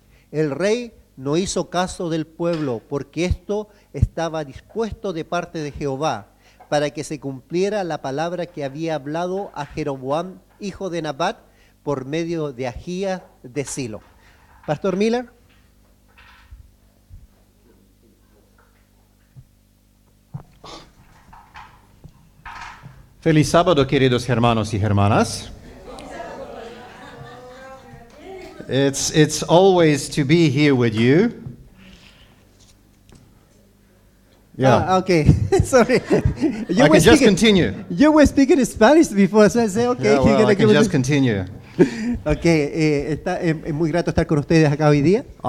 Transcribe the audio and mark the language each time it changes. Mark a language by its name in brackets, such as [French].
[Spanish] El rey no hizo caso del pueblo, porque esto estaba dispuesto de parte de Jehová, para que se cumpliera la palabra que había hablado a Jeroboam, hijo de Nabat, por medio de Ahías de Silo. Pastor Miller. Feliz sábado, queridos hermanos y hermanas. [English] It's always to be here with you. Yeah. Okay. Sorry. I can just continue. You were speaking Spanish before, so I said, okay. Yeah, well, I can just continue. Okay. [Spanish] Es muy grato estar con ustedes acá hoy día.